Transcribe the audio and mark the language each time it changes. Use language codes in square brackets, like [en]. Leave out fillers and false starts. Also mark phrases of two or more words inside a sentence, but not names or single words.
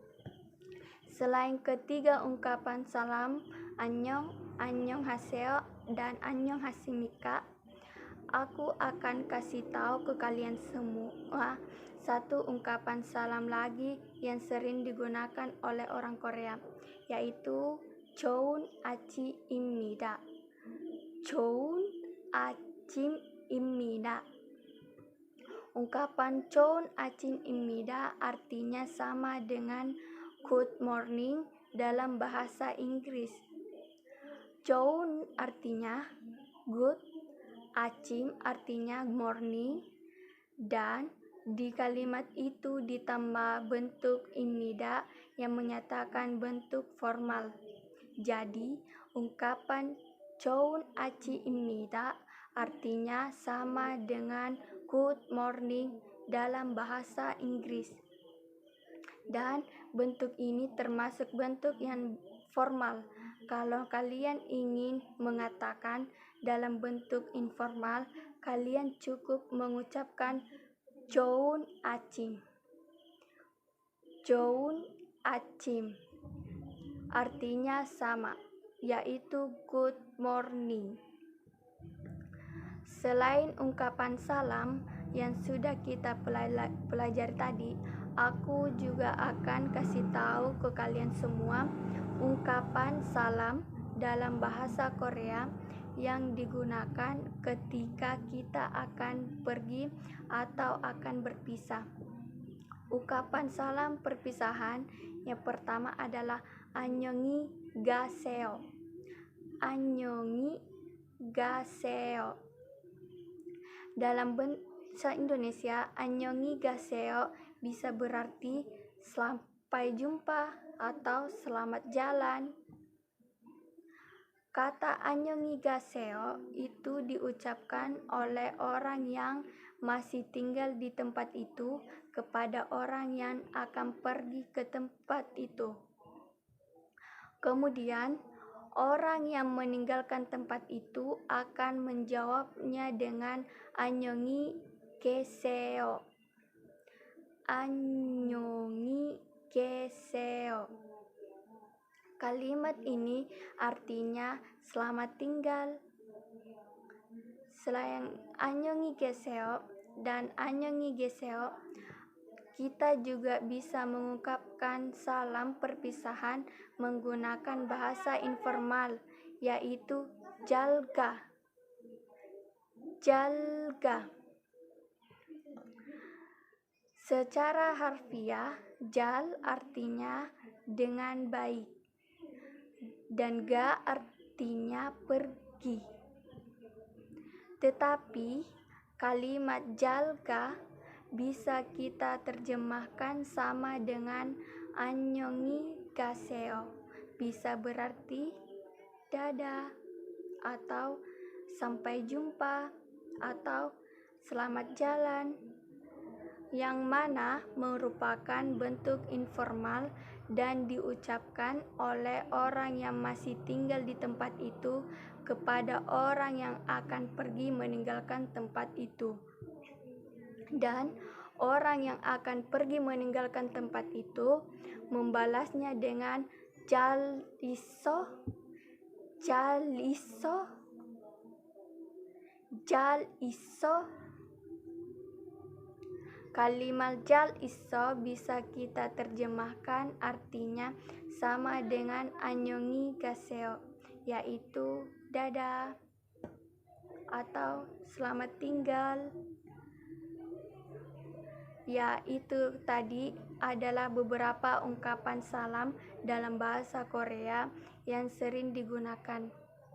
[id] Selain ketiga ungkapan salam annyeong, annyeonghaseyo dan annyeonghasimika. Aku akan kasih tahu ke kalian semua satu ungkapan salam lagi yang sering digunakan oleh orang Korea, yaitu [ko] 좋은 아침입니다. 좋은 아침입니다. [id] Ungkapan [ko] 좋은 아침입니다 [id] artinya sama dengan [en] good morning [id] dalam bahasa Inggris. 좋은 artinya good, 아침 artinya morning, dan di kalimat itu ditambah bentuk imnida yang menyatakan bentuk formal. Jadi, ungkapan [ko] 좋은 아침입니다 [id] artinya sama dengan [en] good morning [id] dalam bahasa Inggris. Dan bentuk ini termasuk bentuk yang formal. Kalau kalian ingin mengatakan dalam bentuk informal, kalian cukup mengucapkan [ko] 좋은 아침. 좋은 아침 [id] artinya sama, yaitu [en] good morning. [id] Selain ungkapan salam yang sudah kita pelajari tadi, aku juga akan kasih tahu ke kalian semua ungkapan salam dalam bahasa Korea yang digunakan ketika kita akan pergi atau akan berpisah. Ungkapan salam perpisahan yang pertama adalah [ko] 안녕히 가세요. 안녕히 가세요. [id] Dalam bahasa Indonesia, [ko] 안녕히 가세요 [id] bisa berarti sampai jumpa atau selamat jalan. Kata [ko] 안녕히 가세요 [id] itu diucapkan oleh orang yang masih tinggal di tempat itu kepada orang yang akan pergi ke tempat itu. Kemudian, orang yang meninggalkan tempat itu akan menjawabnya dengan [ko] 안녕히 계세요. 안녕히 계세요. [id] Kalimat ini artinya selamat tinggal. Selain [ko] 안녕히 계세요 [id] dan [ko] 안녕히 계세요, [id] kita juga bisa mengungkapkan salam perpisahan menggunakan bahasa informal, yaitu jalga. Jalga. Secara harfiah, jal artinya dengan baik, dan ga artinya pergi. Tetapi kalimat jalga bisa kita terjemahkan sama dengan [ko] 안녕히 가세요. [id] Bisa berarti dadah, atau sampai jumpa, atau selamat jalan, yang mana merupakan bentuk informal dan diucapkan oleh orang yang masih tinggal di tempat itu kepada orang yang akan pergi meninggalkan tempat itu. Dan orang yang akan pergi meninggalkan tempat itu membalasnya dengan [ko] 잘 있어, 잘 있어, 잘 있어. [id] Kalimat [ko] 잘 있어 [id] bisa kita terjemahkan artinya sama dengan [ko] 안녕히 가세요, [id] yaitu dadah atau selamat tinggal. Ya, itu tadi adalah beberapa ungkapan salam dalam bahasa Korea yang sering digunakan.